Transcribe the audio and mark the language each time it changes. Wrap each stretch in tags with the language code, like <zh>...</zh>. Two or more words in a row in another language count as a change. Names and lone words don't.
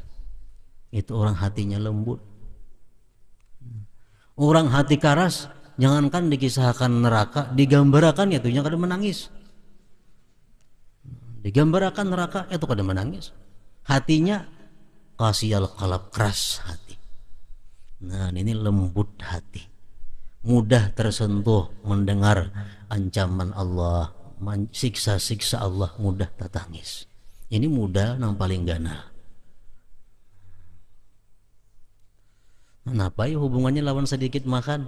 <bjn>Itu orang hatinya lembut. Orang hati karas, jangankan dikisahkan neraka, digambarkan ya tuhnya kada menangis. Digambarkan neraka itu kada menangis.</bjn> <ar>Hatinya قاسي القلب,</ar> <id>keras hati. Nah, ini lembut hati. Mudah tersentuh mendengar ancaman Allah, siksa-siksa Allah, mudah tetangis.</id> <bjn>Ini mudah nang paling ganal. Kenapa ya hubungannya lawan sedikit makan?</bjn>